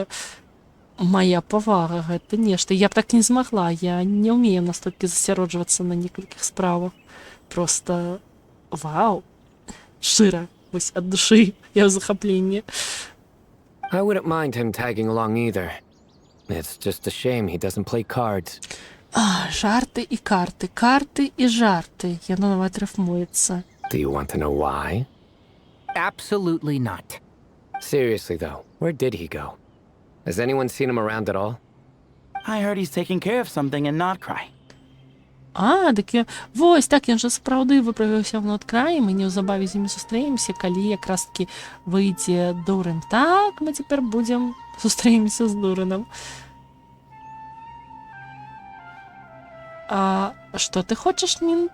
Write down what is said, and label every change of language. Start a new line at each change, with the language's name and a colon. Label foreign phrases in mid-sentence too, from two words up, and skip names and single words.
Belarusian: Моя павага, гэта нешта. Я б так не змагла, я не ўмею настолькі засяроджвацца на некалькіх справах. Просто вау, шчыра, вось ад душы я ў захапленні.
English: I wouldn't mind him tagging along either. It's just a shame he doesn't play cards.
Belarusian: Жарты і карты, карты і жарты. Яно нават рифмуецца.
English: Do you want to know why? Absolutely not. Seriously though, where did he go? Has anyone seen him around at all? I heard he's taking care of something in Notcry.
Belarusian: Так вось, так, ён жа сапраўды выправіўся в Ноткраі, мы неўзабаве з імі сустрэемся, калі якраз-такі выйдзе Дурэн. Так, мы цяпер будзем сустрэемся з Дурэнам. Што ты хочаш, Нінт?